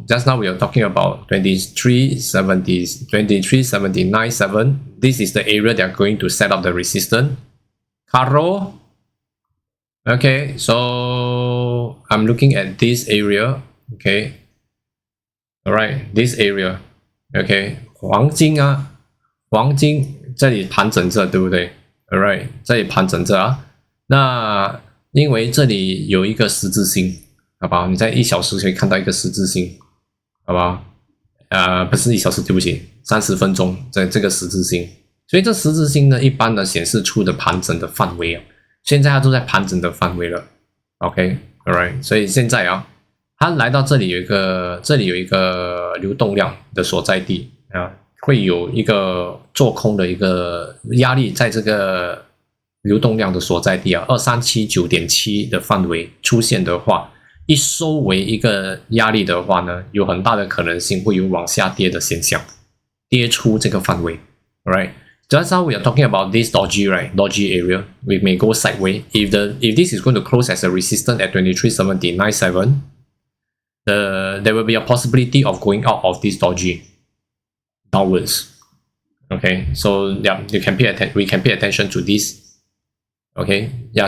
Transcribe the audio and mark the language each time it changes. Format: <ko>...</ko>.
<en>Just now we are talking about 23.79.7. This is the area they are going to set up the resistance. Caro. Okay, so I'm looking at this area. Okay. Alright, this area. Okay.</en> <zh>黄金啊，黄金这里盘整着，对不对 ？</zh> <en>Alright，</en> <zh>这里盘整着啊。那因为这里有一个十字星，好不好？你在1小时可以看到一个十字星，好不好？不是1小时，对不起，30分钟在这个十字星。所以这十字星呢，一般呢显示出的盘整的范围啊。现在它都在盘整的范围了 ，OK，alright， 所以现在啊，它来到这里有一个流动量的所在地啊，会有一个做空的一个压力在这个流动量的所在地啊，2379.7的范围出现的话，一收为一个压力的话呢，有很大的可能性会有往下跌的现象，跌出这个范围 ，alright。</zh> <en>Just now we are talking about this dodgy, right? Dodgy area. We may go sideways. If this is going to close as a resistance at 23.79.7, there will be a possibility of going out of this dodgy downwards. Okay, so yeah, we can pay attention to this. Okay, yeah.</en>